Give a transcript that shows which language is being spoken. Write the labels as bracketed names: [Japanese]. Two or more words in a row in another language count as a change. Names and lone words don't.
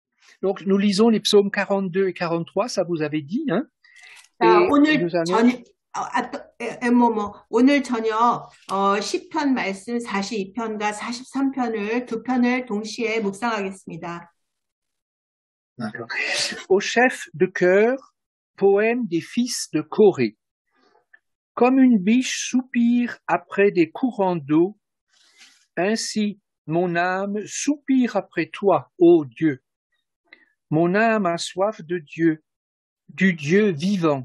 [French] Donc, nous lisons les psaumes 42 et 43, ça vous avait dit, hein? [Korean] 자, [French] Et [Korean] 오늘 [French] nous allons, [Korean] 저녁, 오늘 저녁, 시편 말씀 42편과 43편을 두 편을 동시에 묵상하겠습니다. [French] au chef de chœur, poème des fils de Corée. Comme une biche soupire après des courants d'eau, ainsi mon âme soupire après toi, ô Dieu. Mon âme a soif de Dieu, du Dieu vivant.